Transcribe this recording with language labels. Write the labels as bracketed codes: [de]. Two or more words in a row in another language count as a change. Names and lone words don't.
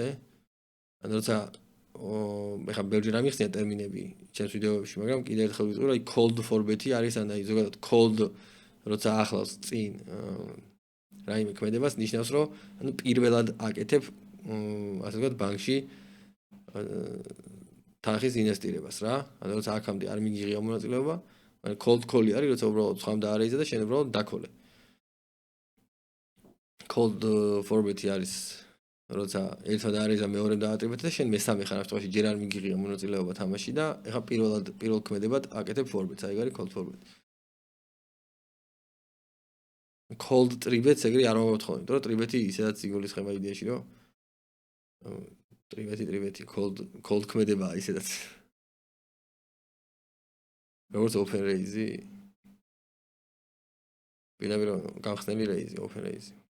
[ka] ან როცა ეხა ბევრი რამ იხსნია ტერმინები ჩემს ვიდეოებში, მაგრამ კიდევ ერთხელ ვიტყვი, რომ cold ფორბეტი არის ან აი ზოგადად cold როცა ახლავს წინ რაიმე ქმედებას ნიშნავს, რომ ანუ პირველად აკეთებ ასე ვთქვათ ბანკში თანხის ინვესტირებას რა. ანუ როცა აქამდე არ მიგიღია მონაწილეობა, მაგრამ [en] cold call- [ka] ი არის, როცა უბრალოდ სხვამ დაარეიზა და შენ უბრალოდ დაქოლე. [en] cold format- [ka] ი არის როცა ერთმა დაარეიზა მეორემ დაატრიბეთ და შენ მესამე ხარ ავტომატში ჯერ არ მიგიღია მონაწილეობა თამაში და ეხა პირველ ქმედებად აკეთებ format-ს, აი არის [en] cold format. [ka] cold ტრიბეთს ეგრე არ მომავთხოვენ, იმიტომ რომ ტრიბეთი ისედაც იგულისხმება იდეაში, რომ ტრიბეთი cold ქმედებაა ისედაც. როგორც [en] open raise- [ka] ი. ვინმე რომ გამხსნელი raise-ი, [en] open raise- [ka] ი.